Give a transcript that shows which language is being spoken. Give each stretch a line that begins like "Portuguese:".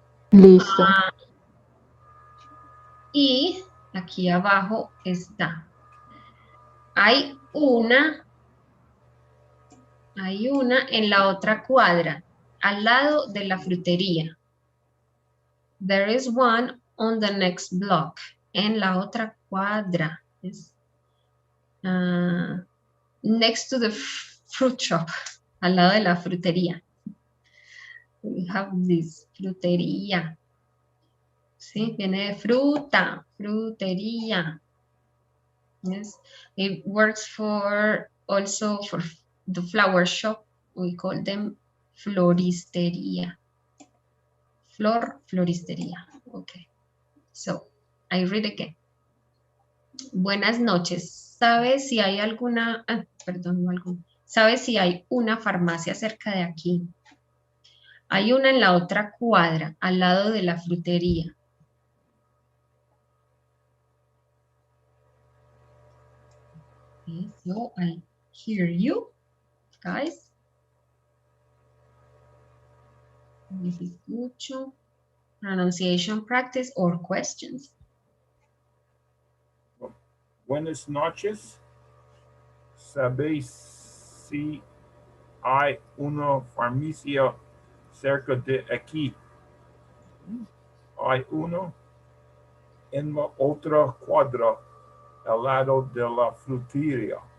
Spanish: Listo. Y aquí abajo está. Hay una en la otra cuadra, al lado de la frutería.
English: There is one on the next block.
Spanish: En la otra cuadra. Yes.
English: Next to the fruit shop.
Spanish: Al lado de la frutería.
English: We have this frutería.
Spanish: Sí, viene de fruta. Frutería. Yes.
English: It works also for the flower shop. We call them floristería. Floristería. Okay. So, I read again.
Spanish: Buenas noches. ¿Sabe si hay alguna... ¿Sabe si hay una farmacia cerca de aquí? Hay una en la otra cuadra, al lado de la frutería.
English: Okay, so I hear you, guys.
Spanish: Les escucho.
English: Pronunciation practice or questions.
Spanish: Buenas noches. ¿Sabéis si hay una farmacia cerca de aquí? Hay uno en la otra cuadra al lado de la frutería.